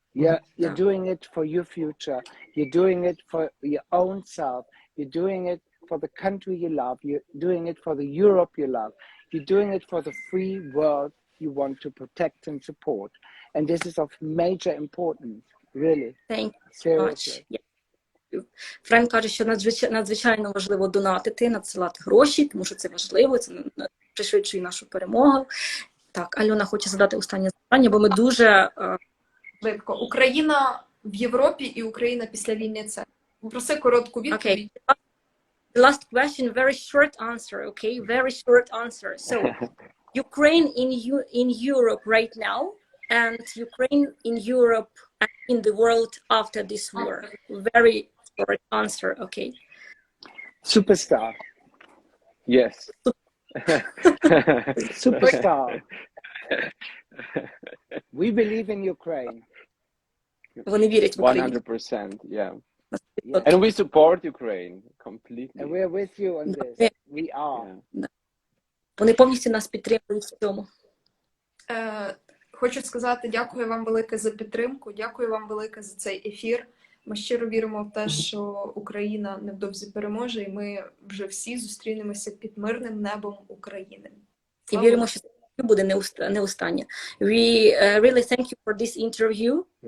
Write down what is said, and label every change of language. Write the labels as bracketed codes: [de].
[en] You're doing it for your future. You're doing it for your own self. You're doing it for the country you love. You're doing it for the Europe you love. You're doing it for the free world you want to protect and support. And this is of major importance, really. Thank you so Seriously. much. [uk] Френк каже, що надзвичайно важливо донатити, надсилати гроші, тому що це важливо, це пришвидшує нашу перемогу. Так, Альона хоче задати останнє запитання, бо ми дуже... Швидко. Україна в Європі і Україна після війни – це. Проси коротку відповідь. [en] Okay. The last question, very short answer, okay? Very short answer. So, Ukraine in Europe right now, and Ukraine in Europe and in the world after this war. Very short answer, okay? Superstar. Yes. Superstar. We believe in Ukraine. [uk] Вони вірять в Україну. [en] 100%, yeah. And we support Ukraine completely. And we're with you on this. We are. [uk] Вони повністю нас підтримують в цьому. Хочу сказати дякую вам велике за підтримку, дякую вам велике за цей ефір. Ми щиро віримо в те, що Україна невдовзі переможе, і ми вже всі зустрінемося під мирним небом України. І віримо, що це буде не останнє. [en] We really thank you for this interview.